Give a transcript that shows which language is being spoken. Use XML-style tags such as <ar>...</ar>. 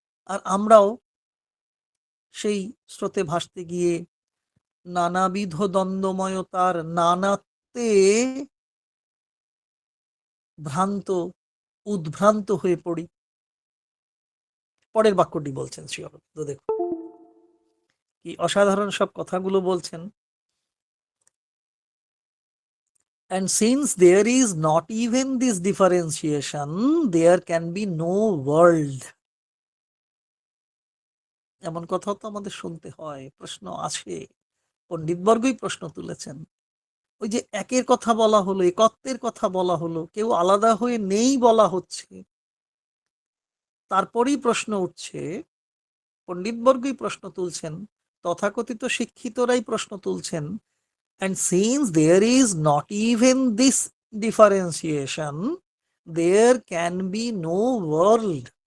<bn>আর আমরাও সেই স্রোতে ভাসতে গিয়ে নানাবিধ দ্বন্দ্বময়তার নানাত্বে ভ্রান্ত, উদ্ভ্রান্ত হয়ে পড়ি। পরের বাক্যটি বলছেন শ্রী অরবিন্দ, দেখুন কি অসাধারণ সব কথাগুলো বলছেন।</bn> <en>And since there is not even this differentiation, there can be no world.</en> <bn>এমন কথাও তো আমাদের শুনতে হয়, প্রশ্ন আসে, পণ্ডিতবর্গই প্রশ্ন তুলেছেন। ওই যে একের কথা বলা হলো, একত্বের কথা বলা হলো, কেউ আলাদা হয়ে নেই বলা হচ্ছে, তারপরেই প্রশ্ন উঠছে, পণ্ডিতবর্গই প্রশ্ন তুলছেন, তথাকথিত শিক্ষিতরাই প্রশ্ন তুলছেন,</bn> <en>and since there is not even this differentiation, there can be no world.</en>